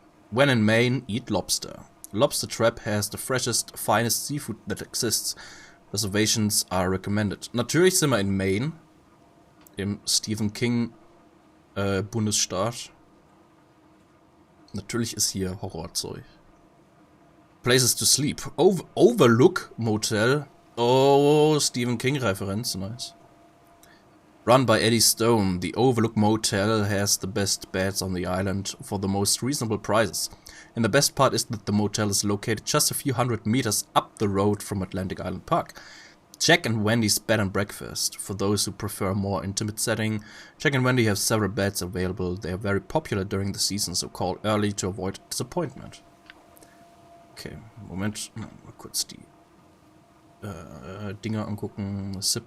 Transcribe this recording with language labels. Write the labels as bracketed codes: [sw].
[en] When in Maine, eat lobster. Lobster Trap has the freshest, finest seafood that exists. Reservations are recommended. [de] Natürlich sind wir in Maine, im Stephen King Bundesstaat. Natürlich ist hier Horrorzeug. [en] Places to sleep. Overlook Motel. Oh, Stephen King Referenz, nice. Run by Eddie Stone, the Overlook Motel has the best beds on the island for the most reasonable prices. And the best part is that the motel is located just a few hundred meters up the road from Atlantic Island Park. Jack and Wendy's Bed and Breakfast. For those who prefer a more intimate setting, Jack and Wendy have several beds available. They are very popular during the season, so call early to avoid disappointment. [de] Okay, Moment, mal kurz die Dinger angucken.